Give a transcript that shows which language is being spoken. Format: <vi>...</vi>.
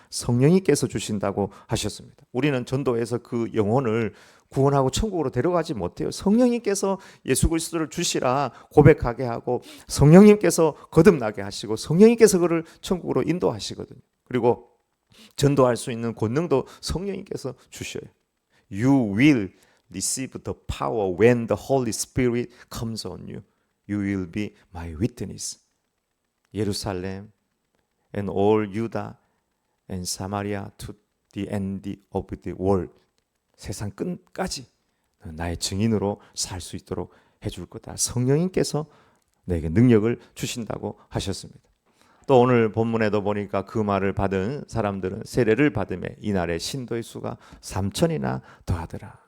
<ko>성령님께서 주신다고 하셨습니다. 우리는 전도해서 그 영혼을 구원하고 천국으로 데려가지 못해요. 성령님께서 예수 그리스도를 주시라 고백하게 하고, 성령님께서 거듭나게 하시고, 성령님께서 그를 천국으로 인도하시거든요. 그리고 전도할 수 있는 권능도 성령님께서 주셔요.</ko> <en>You will receive the power when the Holy Spirit comes on you. You will be my witness. 예루살렘 and all Judah and Samaria to the end of the world.</en> <ko>세상 끝까지 나의 증인으로 살 수 있도록 해줄 거다. 성령님께서 내게 능력을 주신다고 하셨습니다. 또 오늘 본문에도 보니까 그 말을 받은 사람들은 세례를 받음에 이날의 신도의 수가 3,000이나 더하더라.</ko>